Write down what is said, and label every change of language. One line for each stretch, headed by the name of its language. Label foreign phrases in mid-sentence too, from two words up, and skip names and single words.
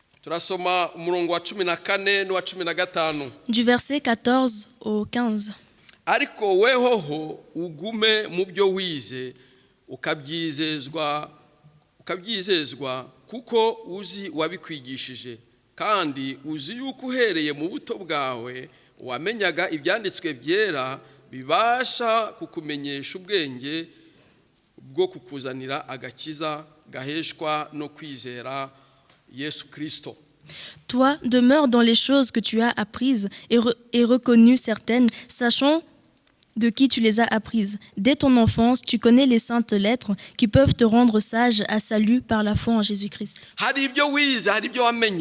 Kinyarwanda: turasoma umurongo wa 14 n'uwa 15.
French: Du verset 14 au 15.
Kinyarwanda: Ariko wehoho ugume mu byo wize ukabyizezwa kuko uzi wabikwigishije kandi uzi yuko uhereye mu buto bwawe wamenyaga ibyanditswe byera bibasha kukumenyesha ubwenge bwo kukuzanira agakiza gaheshwa no kwizera Yesu Kristo.
French: Toi, demeure dans les choses que tu as apprises et reconnues certaines, sachant de qui tu les as apprises. Dès ton enfance, tu connais les saintes lettres qui peuvent te rendre sage à salut par la foi en Jésus-Christ.
Kinyarwanda: Hari ibyo wize, hari ibyo wamenye.